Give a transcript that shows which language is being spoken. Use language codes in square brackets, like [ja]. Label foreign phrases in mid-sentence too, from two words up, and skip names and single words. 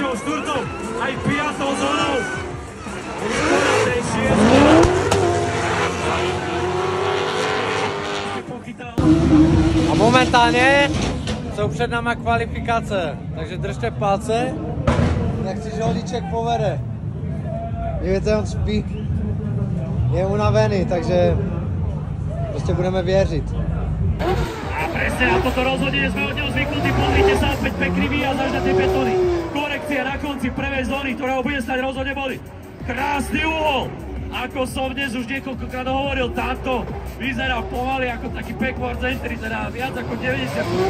[sk] 4. aj 5. zónou. Na tej 6. [cs] A momentálně jsou před náma kvalifikace, takže držte palce. Nechci, že Holíček povede. Dívejte, on spí. Je unavený, takže prostě budeme věřit. [sk] A presne na toto rozhodenie sme od neho zvyknutí. Pozrite sa, opäť pekný výjazd až na tie betóny. Korekcia na konci prvej zóny, ktorá ho bude stať rozhodne boli. Krásny úhol. Ako som dnes už niekoľkokrát hovoril, táto vyzerá pomaly ako taký [en] backward entry, [sk] teda viac ako 90.